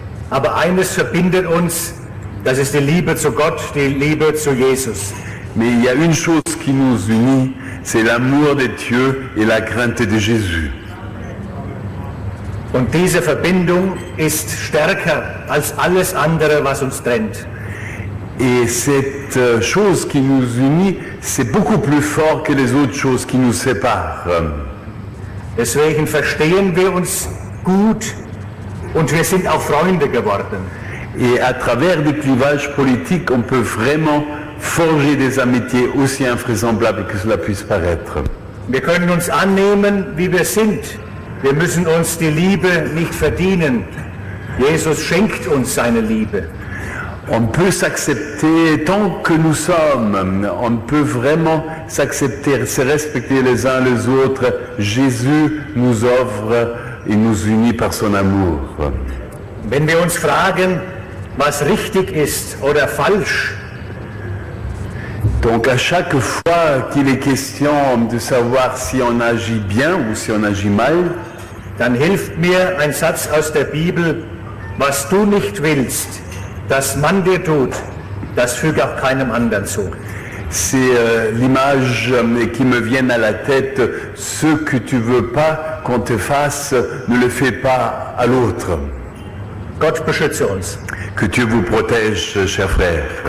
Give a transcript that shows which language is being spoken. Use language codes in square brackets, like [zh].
[de] Aber eines verbindet uns, das ist die Liebe zu Gott, die Liebe zu Jesus. [fr] Mais il y a une chose qui nous unit, c'est l'amour de Dieu et la crainte de Jésus. [de] Und diese Verbindung ist stärker als alles andere, was uns trennt. [fr] Et cette chose qui nous unit, c'est beaucoup plus fort que les autres choses qui nous séparent. [de] Deswegen verstehen wir uns gut und wir sind auch Freunde geworden. [fr] Et à travers des clivages politiques, on peut vraiment forger des amitiés aussi invraisemblables que cela puisse paraître. [de] Wir können uns annehmen, wie wir sind. Wir müssen uns die Liebe nicht verdienen. Jesus schenkt uns seine Liebe. [fr] On peut s'accepter tant que nous sommes, on peut vraiment s'accepter, se respecter les uns les autres. Jésus nous offre et nous unit par son amour. [de] Wenn wir uns fragen, was richtig ist oder falsch, [fr] donc à chaque fois qu'il est question de savoir si on agit bien ou si on agit mal, [de] dann hilft mir ein Satz aus der Bibel: Was du nicht willst, dass man dir tut, das füge auch keinem anderen zu. [fr] C'est l'image qui me vient à la tête. Ce que tu veux pas qu'on te fasse, ne le fais pas à l'autre. [de] Gott beschütze uns. [fr] Que Dieu vous protège, chers frères.